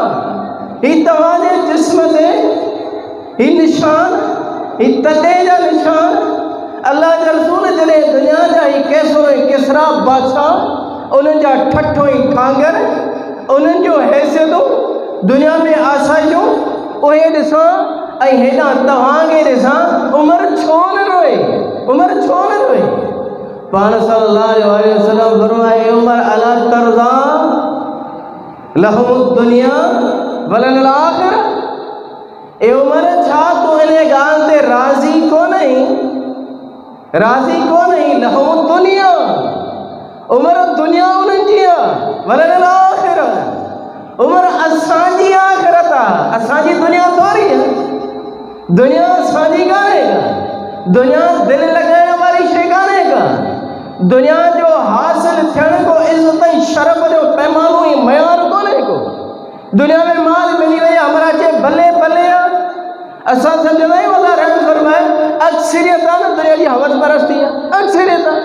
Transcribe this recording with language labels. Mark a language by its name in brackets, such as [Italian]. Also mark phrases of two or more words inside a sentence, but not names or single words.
[Sindhi] ही तव्हांजे जिस्म ते ही निशान ही तॾे जा निशान अल्लाह जा रसूल जॾहिं दुनिया जा ही कैसरो ऐं किसरा बादशाह उन्हनि जा ठठो ऐं ठांगर उन्हनि जो हैसियतूं दुनिया में आसाइशूं उहे ॾिसां ऐं हेॾां तव्हांखे ॾिसां उमर छो न रोए? उमर छो न रोए? [Arabic] पाण صلى الله عليه وسلم फरमाए उमर ألا ترضى لهم الدنيا ولنا الآخرة. [Sindhi] ए उमर छा तूं इन ॻाल्हि ते राज़ी कोन आहीं? [Arabic] لهم الدنيا [Sindhi] उमर दुनिया उन्हनि जी आहे [Arabic] ولنا الآخرة [Sindhi] उमर असांजी आख़िरत आहे, असांजी दुनिया थोरी आहे। दुनिया असांजी कान्हे का, दुनिया दिलि लॻाइण वारी शइ कान्हे का, दुनिया जो हासिल थियण को इज़त ऐं शरफ़ जो पैमानो ऐं मयार कोन्हे को। दुनिया में माल मिली वई हमरा चए भले भले आहे असां सम्झंदा आहियूं अल्लाह रहम फरमाए अक्सरियत आहे न दुनिया जी हवस परस्ती आहे, अक्सरियत आहे।